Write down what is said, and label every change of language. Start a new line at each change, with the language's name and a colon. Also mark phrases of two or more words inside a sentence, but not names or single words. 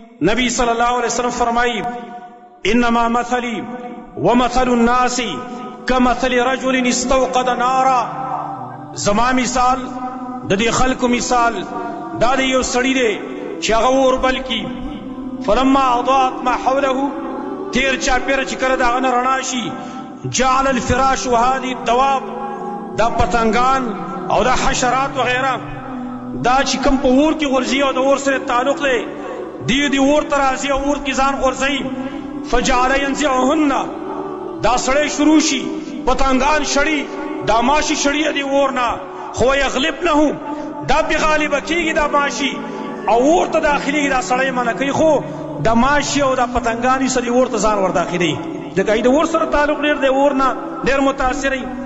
Arabic: نبی صلی اللہ علیہ وسلم فرمائی انما مثلی ومثل الناس کمثل رجل استوقد نارا،
Pashto: زما مثال د دې خلکو مثال دا د یو سړي دی چې هغه اور بل کی،
Arabic: فلما اضاءت ما حوله،
Pashto: تیر چاپیره چې کله د هغه نه رڼا شي،
Arabic: جعل الفراش وهذه الدواب،
Pashto: دا پتنګان او دا حشرات وغیره دا چې کوم په اور کې غورځي او د اور سره تعلق دی دی اور ته راځي او اور کې ځان غورځوي،
Arabic: فجعل ينزعهن،
Pashto: دا سړی شروع شي پتنګان شړي، دا ماشي شړي دی اور نه، خو یغلبنه، دا بې غالبه کېږي دا ماشي او اور ته داخلېږي، دا سړی منع کوي، خو دا ماشي او دا پتنګان سړي اور ته ځان ور داخلوي، ځکه د اور سره تعلق ډېر دی، اور نه ډېر متاثر.